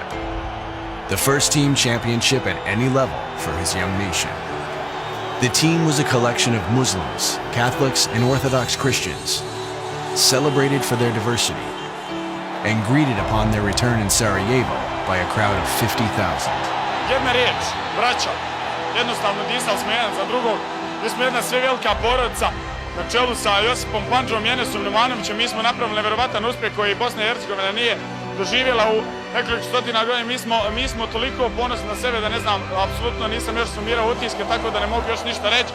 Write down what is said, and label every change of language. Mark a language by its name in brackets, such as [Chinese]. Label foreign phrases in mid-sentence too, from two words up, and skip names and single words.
[English] The first team championship at any level for his young nation. The team was a collection of Muslims, Catholics, and Orthodox Christians, celebrated for their diversity, and greeted upon their return in Sarajevo by a crowd of 50,000. [Bosnian] Jedna riječ, braća, jednostavno disali smo jedan za drugog, mi smo jedna sve velika porodica, na čelu sa Josipom Pandžom i Enesom Numanovićem, mi smo napravili nevjerovatan uspjeh koji Bosna i Hercegovina nije doživjela u nekoliko stotina godina. Mi smo toliko ponosni na sebe da ne znam, apsolutno nisam još sumirao utiske, tako da ne mogu još ništa reći.